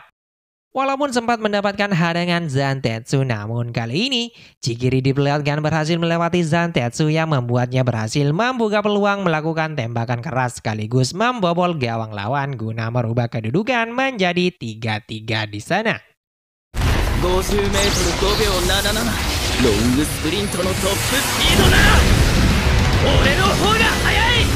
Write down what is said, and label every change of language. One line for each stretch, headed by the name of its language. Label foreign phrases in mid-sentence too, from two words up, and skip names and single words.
Indonesian: Walaupun sempat mendapatkan hadangan Zantetsu, namun kali ini Chigiri diperlihatkan berhasil melewati Zantetsu yang membuatnya berhasil membuka peluang melakukan tembakan keras sekaligus membobol gawang lawan guna merubah kedudukan menjadi 3-3 di sana.
Japanese: 50m 5秒77、ロングスプリントのトップスピードなら俺の方が速い。